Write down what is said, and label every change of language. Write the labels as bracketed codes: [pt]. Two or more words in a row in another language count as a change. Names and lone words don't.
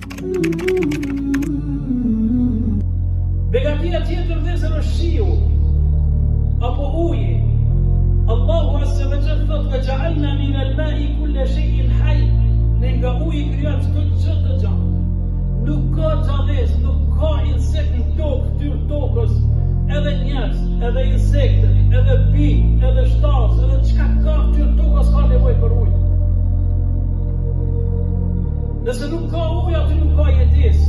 [sq] Begatia tjetër vëzër është shiu, apo uji. Allahu [ar] عز وجل [sq] thot: [ar] "وجعلنا من الماء كل شيء حي." [sq] Ne nga uji krijojmë çdo gjë të gjatë. Nuk ka gjallësi, nuk ka insekt në tokë, fytyrë tokës, edhe njerëz, edhe insekte, edhe bijë, edhe shtaz, edhe çka ka fytyrë tokës ka nevojë për ujë. Nëse nuk ka ujë, aty nuk ka jetesë.